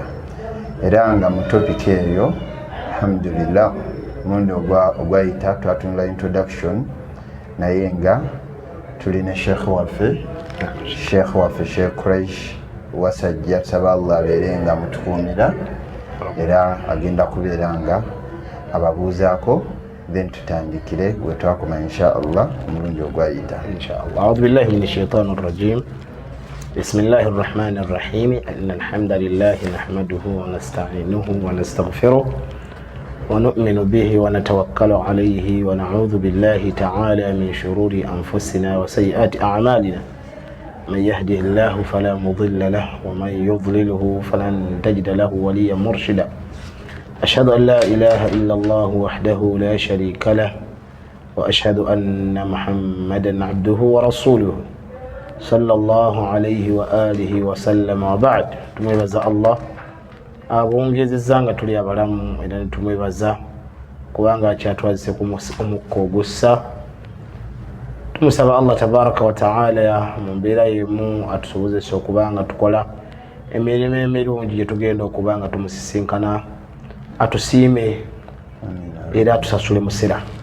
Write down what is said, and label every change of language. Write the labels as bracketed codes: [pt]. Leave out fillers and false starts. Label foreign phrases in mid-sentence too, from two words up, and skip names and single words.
[lg] era nga mu topiki eyo alhamdulillah mulundi ogwayita twatunula introduction naye nga tulina sheekh waffe Sheikh Quraish wasajja tusaba Allah abeere nga mutukuumira era agenda kubeera nga ababuuzaako then tutandikire bwe twakoma inshaallah omulundi ogwayita inshaallah. [ar] أعوذ بالله من الشيطان الرجيم. بسم الله الرحمن الرحيم. إن الحمد لله نحمده ونستعينه ونستغفره ونؤمن به ونتوكل عليه ونعوذ بالله تعالى من شرور أنفسنا وسيئات أعمالنا. من يهده الله فلا مضل له ومن يضلله فلن تجد له وليا مرشدا. أشهد أن لا إله إلا الله وحده لا شريك له وأشهد أن محمدا عبده ورسوله صلى الله عليه وآله وسلم وبعد. [lg] tumwebaza Allah abongezezanga tuli abalamu era tumwebaza kubanga akyatwazise ku mukka ogussa. Tumusaba Allah [ar] تبارك وتعالى [lg] mu mbeera yemu atusobozesa okubanga tukola emirimu emirungi gye tugenda okubanga tumusisinkana atusiime era atusasule musira.